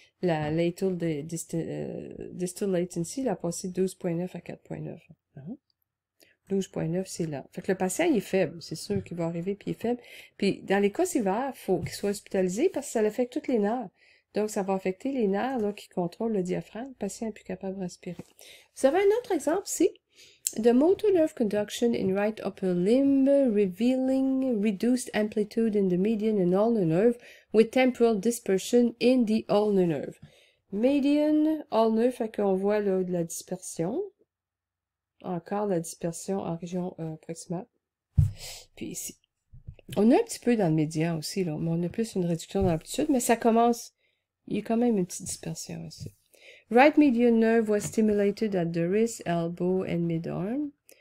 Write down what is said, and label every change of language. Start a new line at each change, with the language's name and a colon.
French: La
English: lateral distal latency,
French: la passé de 12.9 à 4.9. 12.9, c'est là. Fait que le patient, il est faible. C'est sûr qu'il va arriver, puis il est faible. Puis, dans les cas sévères, il faut qu'il soit hospitalisé parce que ça affecte tous les nerfs. Donc, ça va affecter les nerfs là, qui contrôlent le diaphragme. Le patient est plus capable de respirer. Vous avez un autre exemple ici.
English: The motor nerve conduction in right upper limb revealing reduced amplitude in the median and ulnar nerve with temporal dispersion in the ulnar nerve.
French: Median, ulnar, fait qu'on voit là de la dispersion. Encore la dispersion en région proximale. Puis ici. On a un petit peu dans le médian aussi, là, mais on a plus une réduction d'amplitude, mais ça commence, il y a quand même une petite dispersion ici.
English: Right median nerve was stimulated at the wrist, elbow and mid-arm.